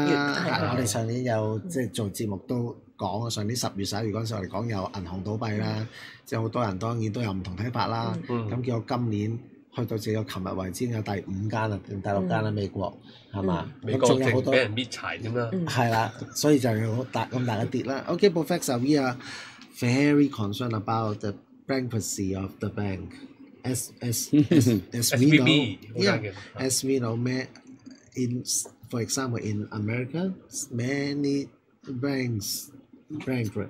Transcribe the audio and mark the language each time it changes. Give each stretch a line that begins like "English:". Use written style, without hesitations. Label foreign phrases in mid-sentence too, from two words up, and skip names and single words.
Cantonese: 啦，我哋上年有即係做節目都講啊，上年10月11月嗰陣時，我哋講有銀行倒閉啦，即係好多人當然都有唔同睇法啦。咁結果今年去到直到琴日為止有第5間啦，定第6間啦，美國係嘛？美國仲有好多俾人搣柴添啦。係啦，所以就有咁大嘅跌啦。
English: Okay, Professor, we are very concerned about the bankruptcy of the bank. As we know, as we know, for example, in America, many banks bankrupt.